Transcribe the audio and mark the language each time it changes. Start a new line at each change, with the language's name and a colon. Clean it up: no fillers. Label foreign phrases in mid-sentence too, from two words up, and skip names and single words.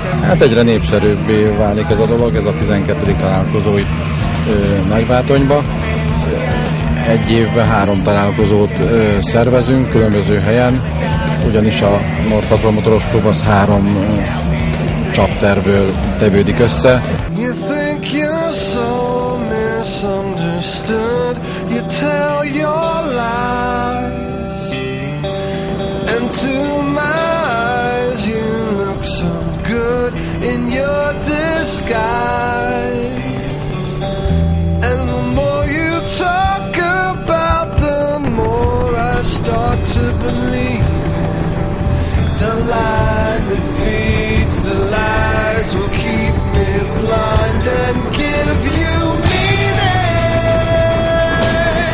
Hungarian: Hát egyre népszerűbbé válik ez a dolog, ez a 12. találkozó itt Nagybátonyba. Egy évben 3 találkozót szervezünk különböző helyen, ugyanis a North Patrol Motoros Klub az 3 chapterből tevődik össze.
English: You think you're so misunderstood, you tell your lies, and to my eyes you look so good in your disguise, and the more you talk about, the more I start to believe in the lie that feeds the lies will keep me blind and give you meaning.